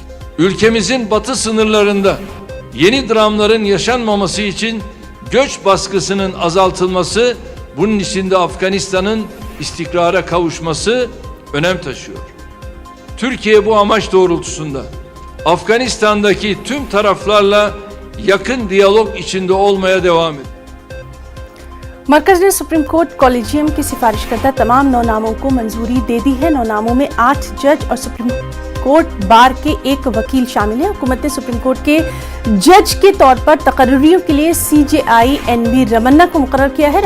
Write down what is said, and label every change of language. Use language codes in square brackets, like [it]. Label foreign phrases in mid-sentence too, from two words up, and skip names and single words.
[tr] Ülkemizin batı sınırlarında yeni dramların yaşanmaması için göç baskısının azaltılması, bunun için de Afganistan'ın istikrara kavuşması önem taşıyor. Türkiye bu amaç doğrultusunda Afganistan'daki tüm taraflarla yakın diyalog içinde olmaya devam ediyor. [ur] مرکز نے سپریم کورٹ کالجیم کی سفارش کرتا تمام 9 ناموں کو منظوری دے دی ہے. 9 ناموں میں 8 جج اور سپریم کورٹ بار کے 1 وکیل شامل ہے. حکومت نے سپریم کورٹ کے جج کے طور پر تقرریوں کے لیے CJI NV رمنا کو مقرر کیا ہے.